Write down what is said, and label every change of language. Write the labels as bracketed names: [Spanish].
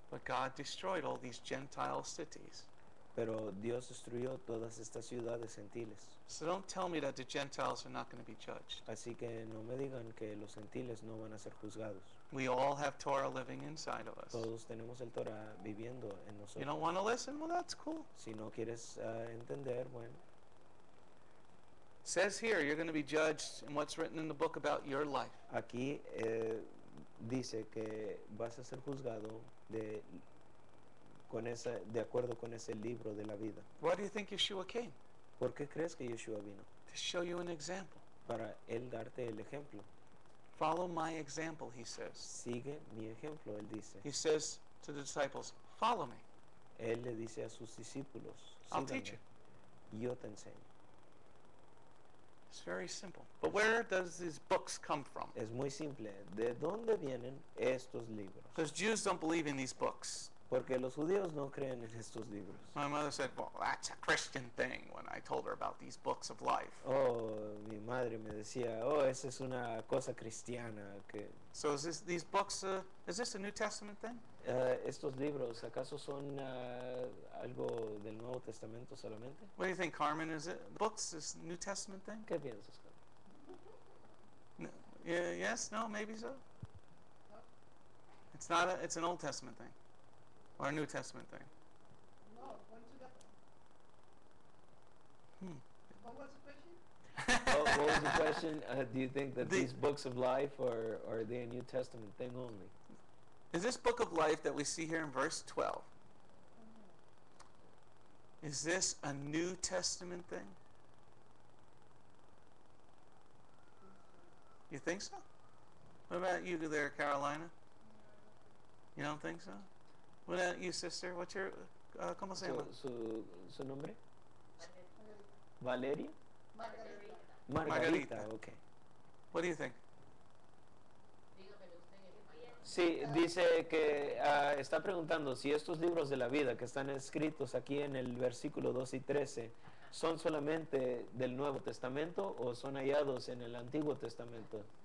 [English] But God destroyed all these Gentile cities. [Spanish] Pero Dios destruyó todas estas ciudades gentiles. [English] So don't tell me that the Gentiles are not going to be judged. [Spanish] Así que no me digan que los gentiles no van a ser juzgados. [English] We all have Torah living inside of us. [Spanish] Todos tenemos el Torah viviendo en [English] You [Spanish] nosotros. [English] don't want to listen? Well, that's cool. [Spanish] Si no quieres entender, bueno, [English] It says here you're going to be judged in what's written in the book about your life. [Spanish] aquí dice que vas a ser juzgado de acuerdo con ese libro de la vida. [English] Why do you think Yeshua came? [Spanish] ¿Por qué crees que Yeshua vino? [English] To show you an example. [Spanish] Para él darte el ejemplo. [English] Follow my example, he says. [Spanish] Sigue mi ejemplo, él dice. [English] He says to the disciples, follow me. [Spanish] Él le dice a sus discípulos, [English] I'll [Spanish] síganme, [English] teach you. [Spanish] yo te enseño. [English] It's very simple. But where does these books come from? [Spanish] Es muy simple. ¿De dónde vienen estos libros? [English] Because Jews don't believe in these books. [Spanish] Porque los judíos no creen en estos libros. [English] My mother said, well, that's a Christian thing when I told her about these books of life. [Spanish] Oh, mi madre me decía, oh, esa es una cosa cristiana. Que [English] So these books, is this a New Testament thing? [Spanish] estos libros, ¿acaso son algo del Nuevo Testamento solamente? [English] What do you think, Carmen? Is it books is New Testament thing? [Spanish] ¿Qué piensas? [English] No, yeah, yes, no, maybe so. It's not. It's an Old Testament thing, or a New Testament thing. No, one together. Hmm. What was the question? What was the question? Do you think that The- these books of life are they a New Testament thing only? Is this book of life that we see here in verse 12? Is this a New Testament thing? You think so? What about you there, Carolina? You don't think so? What about you, sister? What's your, [Spanish] ¿cómo se llama? Su nombre? Valeria? Margarita. [English] Okay. What do you think? [Spanish] Sí, dice que está preguntando si estos libros de la vida que están escritos aquí en el versículo 2 y 13 son solamente del Nuevo Testamento o son hallados en el Antiguo Testamento.